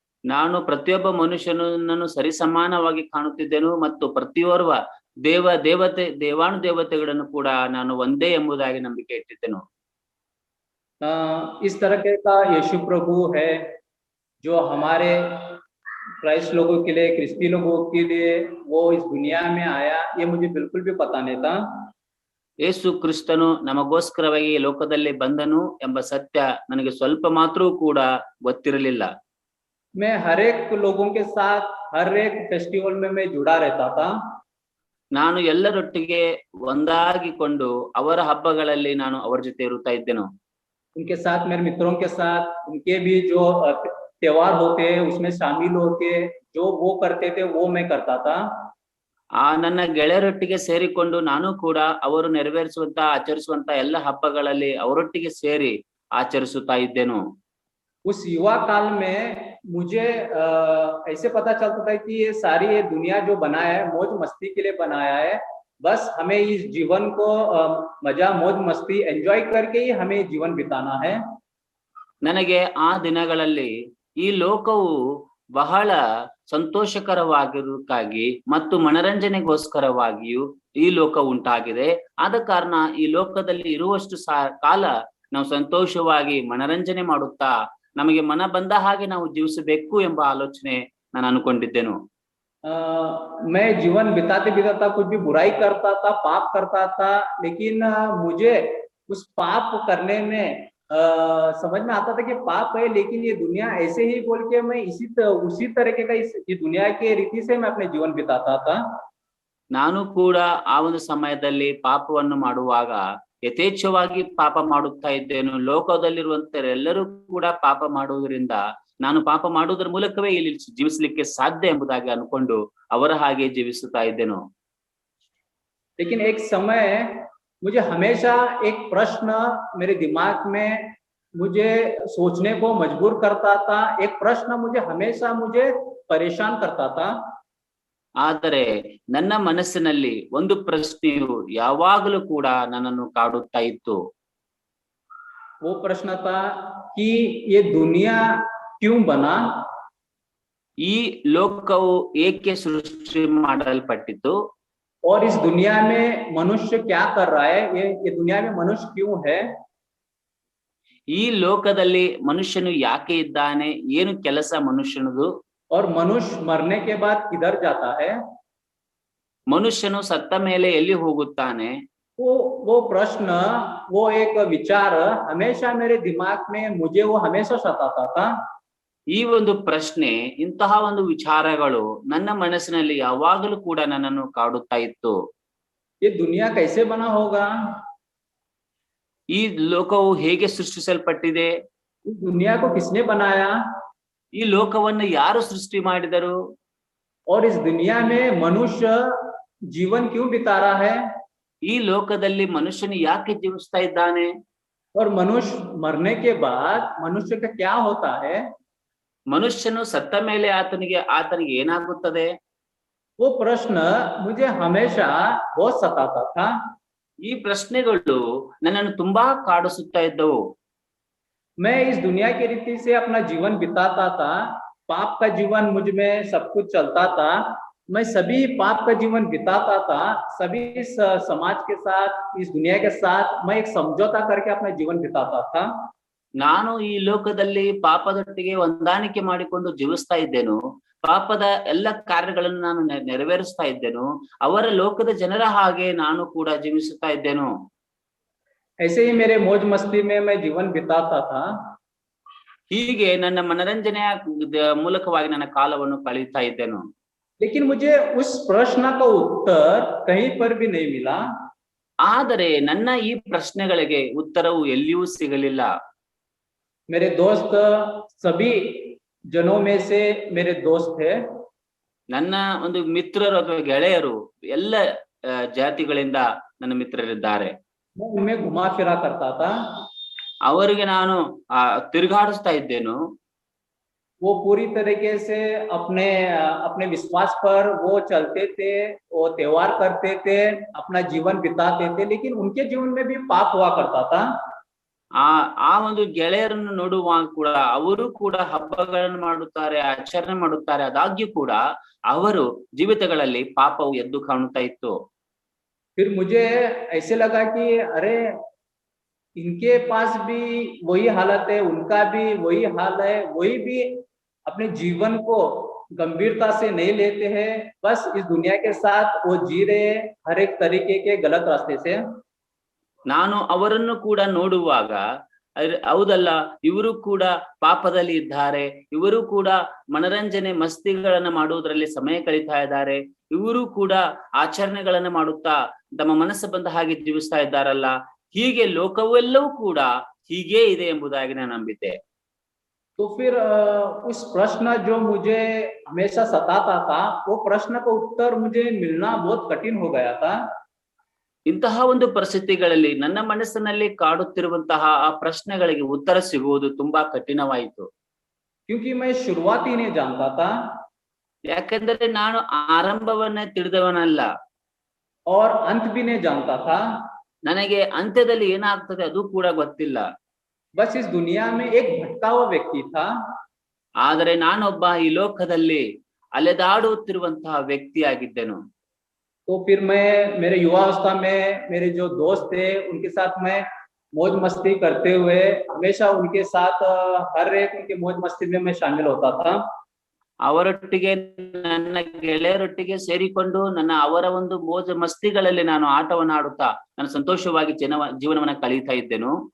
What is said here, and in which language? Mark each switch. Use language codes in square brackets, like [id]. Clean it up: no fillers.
[kn] ನಾನು ಪ್ರತಿಯೊಬ್ಬ ಮನುಷ್ಯನನ್ನು ಸರಿ ಸಮಾನವಾಗಿ ಕಾಣುತ್ತಿದ್ದೆನು ಮತ್ತು ಪ್ರತಿಯೊಬ್ಬ ದೇವಾನುದೇವತೆಗಳನ್ನು ಕೂಡ ನಾನು ಒಂದೇ ಎಂಬುದಾಗಿ ನಂಬಿಕೆ ಇಟ್ಟಿದ್ದೆನು. [hi] इस तरह का यीशु प्रभु है जो हमारे क्राइस्ट लोगों के लिए, क्रिस्ती लोगों के लिए वो इस दुनिया में आया, ये मुझे बिल्कुल भी पता नहीं था। [kn] ಯೇಸು ಕ್ರಿಸ್ತನು ನಮಗೋಸ್ಕರವಾಗಿ ಲೋಕದಲ್ಲಿ ಬಂದನು ಎಂಬ ಸತ್ಯ ನನಗೆ ಸ್ವಲ್ಪ ಮಾತ್ರವೂ ಕೂಡ ಗೊತ್ತಿರಲಿಲ್ಲ. [hi] मैं हर एक लोगों के साथ हर एक फेस्टिवल में मैं जुड़ा रहता था। [kn] ನಾನು ಎಲ್ಲರೊಟ್ಟಿಗೆ ಒಂದಾಗಿಕೊಂಡು ಅವರ ಹಬ್ಬಗಳಲ್ಲಿ ನಾನು ಅವರ ಜೊತೆ ಇರುತ್ತಾ ಇದ್ದೆನು. [hi] उनके साथ, मेरे मित्रों के साथ, उनके भी जो त्योहार होते उसमें शामिल होके जो वो करते थे वो मैं करता था। [kn] ನನ್ನ ಗೆಳೆಯರೊಟ್ಟಿಗೆ ಸೇರಿಕೊಂಡು ನಾನು ಕೂಡ ಅವರು ಆಚರಿಸುವಂತ ಎಲ್ಲ ಹಬ್ಬಗಳಲ್ಲಿ ಅವರೊಟ್ಟಿಗೆ ಸೇರಿ ಆಚರಿಸುತ್ತಾ ಇದ್ದೆನು. [hi] उस युवा काल में मुझे ऐसे पता चलता था कि ये सारी ये दुनिया जो बनाया है मौज मस्ती के लिए बनाया है, बस हमें इस जीवन को मजा मौज मस्ती एंजॉय करके ही हमें जीवन बिताना है। [kn] ನನಗೆ ಆ ದಿನಗಳಲ್ಲಿ ಈ ಲೋಕವು ಬಹಳ ಸಂತೋಷಕರವಾಗಿರುವುದಕ್ಕಾಗಿ ಮತ್ತು ಮನರಂಜನೆಗೋಸ್ಕರವಾಗಿಯೂ ಈ ಲೋಕ ಉಂಟಾಗಿದೆ. ಆದ ಕಾರಣ ಈ ಲೋಕದಲ್ಲಿ ಇರುವಷ್ಟು ಕಾಲ ನಾವು ಸಂತೋಷವಾಗಿ ಮನರಂಜನೆ ಮಾಡುತ್ತಾ ನಮಗೆ ಮನ ಬಂದ ಹಾಗೆ ನಾವು ಜೀವಿಸಬೇಕು ಎಂಬ ಆಲೋಚನೆ ನಾನು ಅನ್ಕೊಂಡಿದ್ದೆನು. [hi] मैं जीवन बिताते बिताता कुछ भी बुराई करता था, पाप करता था, लेकिन मुझे उस पाप करने में समझ में आता था कि पाप है, लेकिन ये दुनिया ऐसे ही बोल के मैं उसी तरीके का इस दुनिया के रीति से मैं अपने जीवन बिताता था। [kn] ನಾನು ಕೂಡ ಆ ಒಂದು ಸಮಯದಲ್ಲಿ ಪಾಪವನ್ನು ಮಾಡುವಾಗ ಯಥೇಚ್ಛವಾಗಿ ಪಾಪ ಮಾಡುತ್ತಾ ಇದ್ದೇನು. ಲೋಕದಲ್ಲಿರುವಂತ ಎಲ್ಲರೂ ಕೂಡ ಪಾಪ ಮಾಡುವುದರಿಂದ ನಾನು ಪಾಪ ಮಾಡುವುದರ ಮೂಲಕವೇ ಇಲ್ಲಿ ಜೀವಿಸಲಿಕ್ಕೆ ಸಾಧ್ಯ ಎಂಬುದಾಗಿ ಅನ್ಕೊಂಡು ಅವರ ಹಾಗೆ ಜೀವಿಸುತ್ತಾ ಇದ್ದೇನು. [hi] लेकिन एक समय मुझे हमेशा एक प्रश्न मेरे दिमाग में मुझे सोचने को मजबूर करता था। एक प्रश्न मुझे परेशान करता था। [kn] ಆದರೆ ನನ್ನ ಮನಸ್ಸಿನಲ್ಲಿ ಒಂದು ಪ್ರಶ್ನೆಯು ಯಾವಾಗಲೂ ಕೂಡ ನನ್ನನ್ನು ಕಾಡುತ್ತಾ ಇತ್ತು. [hi] वो प्रश्न था कि ये दुनिया क्यों बना, [kn] ಈ ಲೋಕವು ಏಕೆ ಸೃಷ್ಟಿ ಮಾಡಲ್ಪಟ್ಟಿತು, [hi] और इस दुनिया में मनुष्य क्या कर रहा है, ये दुनिया में मनुष्य क्यों है, [kn] ಈ ಲೋಕದಲ್ಲಿ ಮನುಷ್ಯನು ಯಾಕೆ ಇದ್ದಾನೆ, ಏನು ಕೆಲಸ ಮನುಷ್ಯನದು, [hi] और मनुष्य मरने के बाद किधर जाता है। [kn] ಮನುಷ್ಯನು ಸತ್ತ ಮೇಲೆ ಎಲ್ಲಿ ಹೋಗುತ್ತಾನೆ. [hi] वो प्रश्न, वो एक विचार हमेशा मेरे दिमाग में मुझे वो हमेशा सताता था। [kn] ಈ ಒಂದು ಪ್ರಶ್ನೆ, ಇಂತಹ ಒಂದು ವಿಚಾರಗಳು ನನ್ನ ಮನಸ್ಸಿನಲ್ಲಿ ಯಾವಾಗಲೂ ಕೂಡ ನನ್ನನ್ನು ಕಾಡುತ್ತಾ ಇತ್ತು. [hi] ये दुनिया कैसे बना होगा, [kn] ಈ ಲೋಕವು ಹೇಗೆ ಸೃಷ್ಟಿಸಲ್ಪಟ್ಟಿದೆ, [hi] इस दुनिया को किसने बनाया, [kn] ಈ ಲೋಕವನ್ನು ಯಾರು ಸೃಷ್ಟಿ ಮಾಡಿದರು, [hi] और इस दुनिया में मनुष्य जीवन क्यों बिता रहा है, [kn] ಈ ಲೋಕದಲ್ಲಿ ಮನುಷ್ಯನು ಯಾಕೆ ಜೀವಿಸ್ತಾ ಇದ್ದಾನೆ, [hi] और मनुष्य मरने के बाद मनुष्य का क्या होता है। [kn] ಮನುಷ್ಯನು ಸತ್ತ ಮೇಲೆ ಆತನಿಗೆ ಏನಾಗುತ್ತದೆ. [hi] वो प्रश्न मुझे हमेशा बहुत सताता था। [kn] ಈ ಪ್ರಶ್ನೆಗಳು ನನ್ನನ್ನು ತುಂಬಾ ಕಾಡಿಸುತ್ತಾ ಇದ್ದವು. [hi] मैं इस दुनिया की रीति से अपना जीवन बिताता था, पाप का जीवन मुझ में सब कुछ चलता था। मैं सभी पाप का जीवन बिताता था, सभी समाज के साथ, इस दुनिया के साथ मैं एक समझौता करके अपना जीवन बिताता था। [kn] ನಾನು ಈ ಲೋಕದಲ್ಲಿ ಪಾಪದೊಟ್ಟಿಗೆ ಹೊಂದಾಣಿಕೆ ಮಾಡಿಕೊಂಡು ಜೀವಿಸ್ತಾ ಇದ್ದೇನು, ಪಾಪದ ಎಲ್ಲ ಕಾರ್ಯಗಳನ್ನು ನಾನು ನೆರವೇರಿಸ್ತಾ ಇದ್ದೇನು, ಅವರ ಲೋಕದ ಜನರ ಹಾಗೆ ನಾನು ಕೂಡ ಜೀವಿಸುತ್ತಾ ಇದ್ದೇನು. [hi] ऐसे ही मेरे मौज मस्ती में मैं जीवन बिताता था। [kn] ಹೀಗೆ ನನ್ನ ಮನರಂಜನೆಯ ಮೂಲಕವಾಗಿ ನನ್ನ ಕಾಲವನ್ನು ಕಳೀತಾ ಇದ್ದೇನು. [hi] लेकिन मुझे उस प्रश्न का उत्तर कहीं पर भी नहीं मिला। [kn] ಆದರೆ ನನ್ನ ಈ ಪ್ರಶ್ನೆಗಳಿಗೆ ಉತ್ತರವು ಎಲ್ಲಿಯೂ ಸಿಗಲಿಲ್ಲ. [hi] मेरे दोस्त सभी जनों में से मेरे दोस्त थे। [kn] ನನ್ನ ಒಂದು ಮಿತ್ರರು ಅಥವಾ ಗೆಳೆಯರು ಎಲ್ಲ ಜಾತಿಗಳಿಂದ ನನ್ನ ಮಿತ್ರರಿದ್ದಾರೆ. [hi] मैं उनमें घुमा फिरा करता था। [kn] ಅವರಿಗೆ ನಾನು ತಿರುಗಾಡಿಸ್ತಾ ಇದ್ದೇನು. [hi] वो पूरी तरीके से अपने विश्वास पर वो चलते थे, वो त्योहार करते थे, अपना जीवन बिताते थे, लेकिन उनके जीवन में भी पाप हुआ करता था। [kn] ಆ ಒಂದು ಗೆಳೆಯರನ್ನು ನೋಡುವಾಗ ಕೂಡ ಅವರು ಕೂಡ ಹಬ್ಬಗಳನ್ನು ಮಾಡುತ್ತಾರೆ, ಆಚರಣೆ ಮಾಡುತ್ತಾರೆ. ಆದಾಗ್ಯೂ ಕೂಡ ಅವರು ಜೀವಿತಗಳಲ್ಲಿ ಪಾಪವು ಎದ್ದು ಕಾಣುತ್ತಾ ಇತ್ತು. [hi] फिर मुझे ऐसे लगा कि अरे इनके पास भी वही हालत है, उनका भी वही हाल है, वही भी अपने जीवन को गंभीरता से नहीं लेते हैं, बस इस दुनिया के साथ वो जी रहे हर एक तरीके के गलत रास्ते से। [kn] ನಾನು ಅವರನ್ನು ಕೂಡ ನೋಡುವಾಗ ಹೌದಲ್ಲ, ಇವರು ಕೂಡ ಪಾಪದಲ್ಲಿ ಇದ್ದಾರೆ, ಇವರು ಕೂಡ ಮನರಂಜನೆ ಮಸ್ತಿಗಳನ್ನ ಮಾಡುವುದರಲ್ಲಿ ಸಮಯ ಕಳೀತಾ ಇದ್ದಾರೆ, ಇವರು ಕೂಡ ಆಚರಣೆಗಳನ್ನ ಮಾಡುತ್ತಾ ತಮ್ಮ ಮನಸ್ಸು ಬಂದ ಹಾಗೆ ಜೀವಿಸ್ತಾ ಇದ್ದಾರಲ್ಲ, ಹೀಗೆ ಲೋಕವೆಲ್ಲವೂ ಕೂಡ ಹೀಗೆ ಇದೆ ಎಂಬುದಾಗಿ ನಾನು ನಂಬಿದ್ದೆ. [hi] तो फिर उस प्रश्न जो मुझे हमेशा सताता था, वो प्रश्न का उत्तर मुझे मिलना बहुत कठिन हो गया था। [kn] ಇಂತಹ ಒಂದು ಪರಿಸ್ಥಿತಿಗಳಲ್ಲಿ ನನ್ನ ಮನಸ್ಸಿನಲ್ಲಿ ಕಾಡುತ್ತಿರುವಂತಹ ಆ ಪ್ರಶ್ನೆಗಳಿಗೆ ಉತ್ತರ ಸಿಗುವುದು ತುಂಬಾ ಕಠಿಣವಾಯಿತು. [hi] क्योंकि मैं शुरुआत ही नहीं जानता था, [kn] ಯಾಕೆಂದರೆ ನಾನು ಆರಂಭವನ್ನೇ ತಿಳಿದವನಲ್ಲ, [hi] और अंत भी नहीं जानता था। [kn] ನನಗೆ ಅಂತ್ಯದಲ್ಲಿ ಏನಾಗ್ತದೆ ಅದು ಕೂಡ ಗೊತ್ತಿಲ್ಲ. [hi] बस इस दुनिया में एक भटका हुआ व्यक्ति था। [kn] ಆದರೆ ನಾನೊಬ್ಬ ಈ ಲೋಕದಲ್ಲಿ ಅಲೆದಾಡುತ್ತಿರುವಂತಹ ವ್ಯಕ್ತಿಯಾಗಿದ್ದೆನು. [hi] तो फिर मैं मेरे युवावस्था में मेरे जो दोस्त थे उनके साथ मैं मौज मस्ती करते हुए हमेशा उनके साथ हर एक उनके मौज मस्ती में मैं शामिल होता था। [kn] ಅವರೊಟ್ಟಿಗೆ ನನ್ನ ಗೆಳೆಯರೊಟ್ಟಿಗೆ ಸೇರಿಕೊಂಡು ಅವರ ಒಂದು ಮೋಜ ಮಸ್ತಿಗಳಲ್ಲಿ ನಾನು ಆಟವನ್ನು ಆಡುತ್ತಾ ನಾನು ಸಂತೋಷವಾಗಿ ಜೀವನವನ್ನ ಕಳೀತಾ ಇದ್ದೆನು.